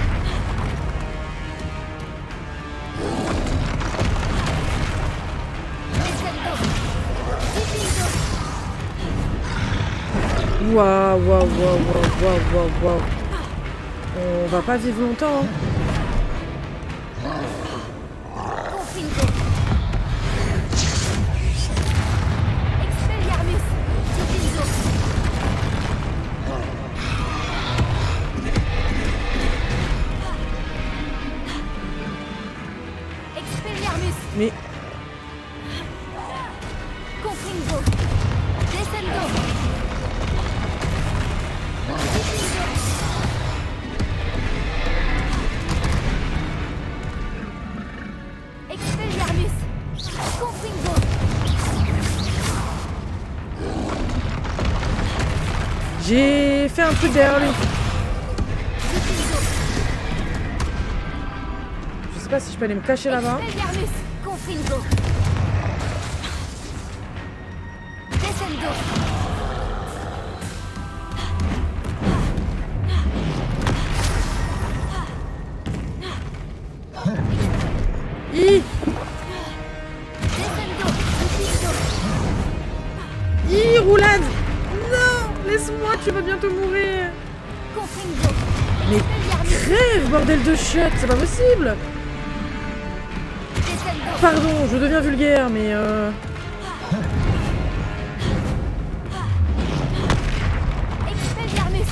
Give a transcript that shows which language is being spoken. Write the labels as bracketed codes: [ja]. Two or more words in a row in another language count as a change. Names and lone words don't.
[fr] Descendo. Diffindo. Waouh, waouh, waouh, waouh, waouh, waouh, waouh. On va pas vivre longtemps. Hein. Confringo. Expelliarmus. Diffindo. Expelliarmus. Mais Confringo. Descendo. Diffindo. Expelliarmus. Confringo. j'ai fait un truc derrière lui. Diffindo. Je sais pas si je peux aller me cacher là-bas. Expelliarmus. Confringo. Descendo. Hi! Descendo. Diffindo. Hi, roulade! Non! Laisse-moi, tu vas bientôt mourir! Confringo. Mais Expelliarmus. crève, bordel de chiottes, c'est pas possible! Descendo. Pardon, je deviens vulgaire, mais Expelliarmus.